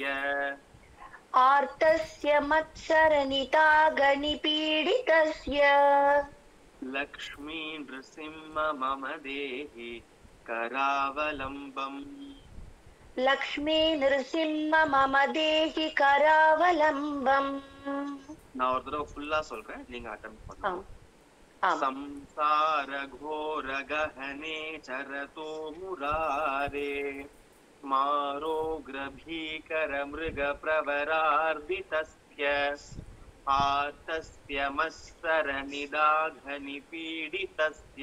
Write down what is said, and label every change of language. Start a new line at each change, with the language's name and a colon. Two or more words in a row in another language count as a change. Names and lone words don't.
Sanskrit: आर्तस्य मत्सर निदाग निपीडितस्य. लक्ष्मी नृसिंह मम देहि करावलंबम्. लक्ष्मी नृसिंह मम देहि करावलंबम्.
Tamil: நான் ஒரு தடவை ஃபுல்லா சொல்றேன், நீங்க அட்டெம்ப்ட் பண்ணுங்க. ஆம்.
Sanskrit: संसार घोर गहने चरतो मुरारे. मारोग्र भीकर मृग प्रवरार्दितस्य. आर्तस्य मत्सर निदाघ निपीडितस्य.